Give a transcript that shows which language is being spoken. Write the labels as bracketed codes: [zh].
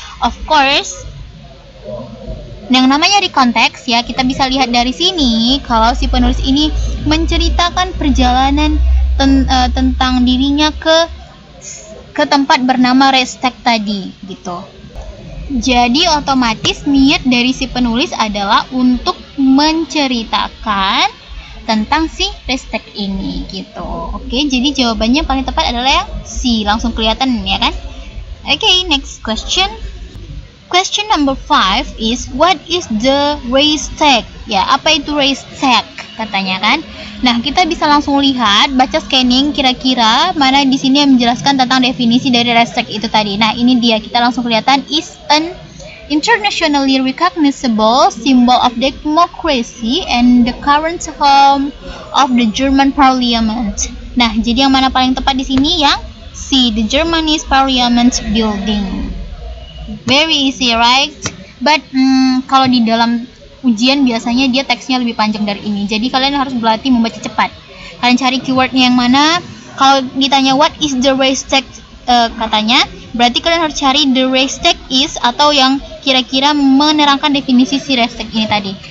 [id] Of course, yang namanya recontext, ya, kita bisa lihat dari sini kalau si penulis ini menceritakan perjalanan tentang dirinya ke tempat bernama Restek tadi, gitu. Jadi otomatis niat dari si penulis adalah untuk menceritakan tentang si Restek ini, gitu. Oke, jadi jawabannya paling tepat adalah yang C, langsung kelihatan, ya kan? Oke, next question. [en] Question number 5 is what is the race tag? [id] Ya, apa itu race tag katanya kan? Nah, kita bisa langsung lihat, baca scanning kira-kira mana di sini yang menjelaskan tentang definisi dari race tag itu tadi. Nah, ini dia, kita langsung kelihatan [en] is an internationally recognizable symbol of democracy and the current home of the German Parliament. [id] Nah, jadi yang mana paling tepat di sini? [en] Yang C, the Germany's Parliament building. Very easy, right? [id] But kalau di dalam ujian biasanya dia teksnya lebih panjang dari ini. Jadi kalian harus berlatih membaca cepat. Kalian cari keywordnya yang mana. Kalau ditanya [en] what is the race tag [id] katanya, berarti kalian harus cari [en] the race tag is [id] atau yang kira-kira menerangkan definisi si race tag ini tadi.